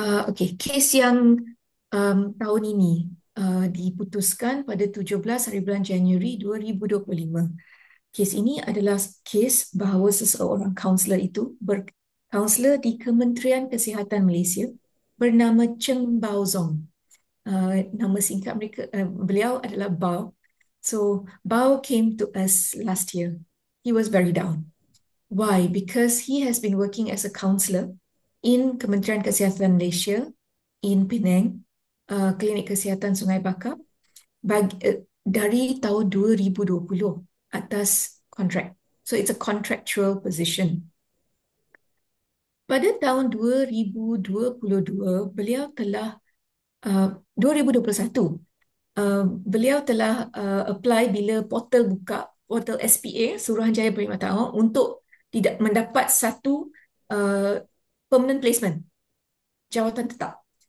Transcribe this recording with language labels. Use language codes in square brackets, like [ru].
[ms] Okay, kes yang tahun ini diputuskan pada 17 hari bulan Januari 2025. Kes ini adalah kes bahawa seseorang kaunselor itu, kaunselor di Kementerian Kesihatan Malaysia bernama Cheng Bao Zong. Nama singkat beliau adalah Bao. [en] So, Bao came to us last year. He was very down. Why? Because he has been working as a counselor in Kementerian Kesihatan Malaysia in Penang, Klinik Kesihatan Sungai Bakap, [ms] dari tahun 2020 atas kontrak. [en] So it's a contractual position. [ms] Pada tahun 2022, beliau telah 2021, beliau telah apply bila portal buka, portal SPA, Suruhanjaya Perkhidmatan untuk tidak mendapat satu permanent placement, jawatan tetap.